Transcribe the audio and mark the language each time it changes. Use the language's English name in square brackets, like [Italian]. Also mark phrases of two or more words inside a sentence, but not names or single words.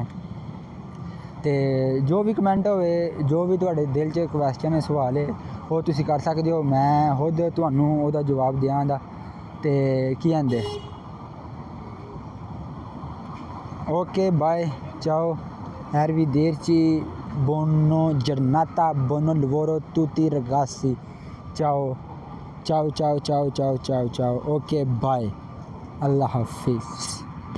[Punjabi] ਤੇ ਜੋ ਵੀ ਕਮੈਂਟ ਹੋਵੇ, ਜੋ ਵੀ ਤੁਹਾਡੇ ਦਿਲ 'ਚ ਕੁਐਸਚਨ ਹੈ, ਸਵਾਲ ਹੈ, ਉਹ ਤੁਸੀਂ ਕਰ ਸਕਦੇ ਹੋ। ਮੈਂ ਖੁਦ ਤੁਹਾਨੂੰ ਉਹਦਾ ਜਵਾਬ ਦਿਆਂਗਾ। ਤੇ ਕੀ ਕਹਿੰਦੇ [English] okay bye [Italian] ਚਾਓ arrivederci buono giornata buono lavoro tutti ragazzi ciao ciao ciao ciao ciao ciao ciao [English] ok bye [Urdu] Allah Hafiz।